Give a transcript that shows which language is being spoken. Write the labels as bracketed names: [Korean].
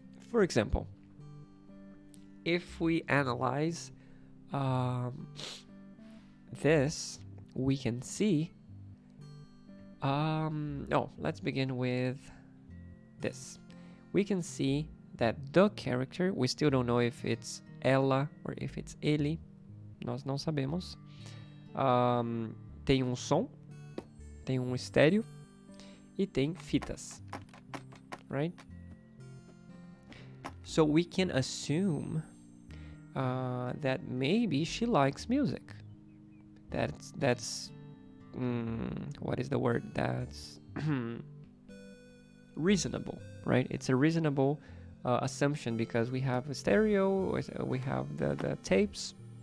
[English] For example, if we analyze this, we can see let's begin with this. We can see that the character, we still don't know if it's ela or if it's ele. [Portuguese] Nós não sabemos. Tem som, tem estéreo e tem fitas, right? [English] So we can assume that maybe she likes music. That's what is the word? That's reasonable, right? It's a reasonable assumption because we have a stereo, we have the tapes.